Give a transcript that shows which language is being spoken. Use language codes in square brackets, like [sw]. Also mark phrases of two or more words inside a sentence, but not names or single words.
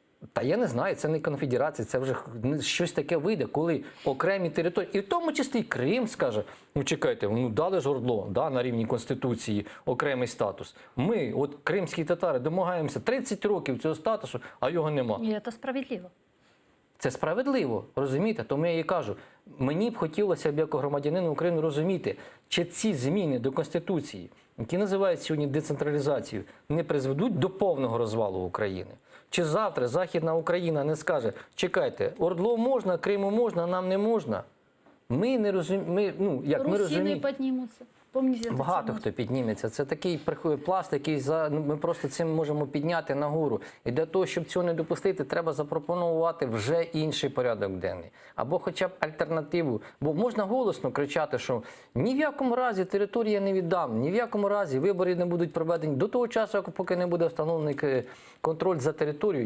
[uk] Та я не знаю, це не конфедерація, це вже щось таке вийде, коли окремі території, і в тому числі Крим скаже, ну чекайте, ну дали ж ОРДЛО, да, на рівні Конституції окремий статус. Ми, от кримські татари, домагаємося 30 років цього статусу, а його нема. [ru] И это справедливо. [uk] Це справедливо, розумієте? Тому я і кажу, мені б хотілося б як громадянину України розуміти, чи ці зміни до Конституції, які називають сьогодні децентралізацією, не призведуть до повного розвалу України. Чи завтра Західна Україна не скаже, чекайте, ОРДЛО можна, Криму можна, а нам не можна? Ми не розуміємо, ну, як ми [ru] Русины [uk] розуміємо. [ru] поднимутся. Помните эту [uk] Багато [ru] тему? [uk] хто підніметься. Це такий пласт, який ми просто цим можемо підняти нагору. І для того, щоб цього не допустити, треба запропонувати вже інший порядок денний. Або хоча б альтернативу. Бо можна голосно кричати, що ні в якому разі територію я не віддам, ні в якому разі вибори не будуть проведені до того часу, поки не буде встановлений контроль за територією.